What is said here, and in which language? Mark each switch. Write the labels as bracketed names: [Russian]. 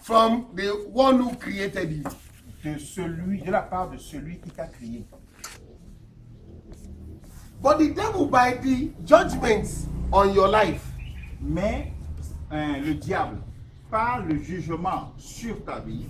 [English] From the one who created you. [French] de la part de celui qui t'a créé. [English] But the devil, by the judgments on your life, [French] Mais le diable, par le jugement sur ta vie,